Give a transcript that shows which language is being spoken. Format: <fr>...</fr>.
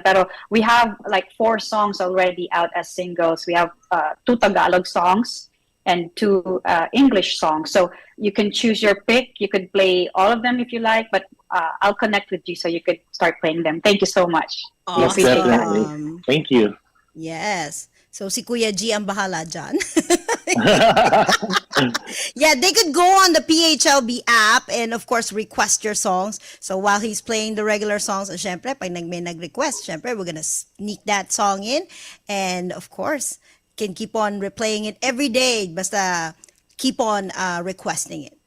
<en>Pero we have like 4 songs already out as singles. We have 2 Tagalog songs and 2 English songs. So you can choose your pick. You could play all of them if you like, but I'll connect with you so you could start playing them. Thank you so much. We Yes, appreciate that. definitely. Thank you. Yes.</en> <tl>So si Kuya G ang bahala dyan.</tl> <en>Yeah, they could go on the PHLV app and of course request your songs. So while he's playing the regular songs, and syempre, pag may nag-request, syempre, we're gonna sneak that song in. And of course, can keep on replaying it every day. Basta keep on requesting it.</en>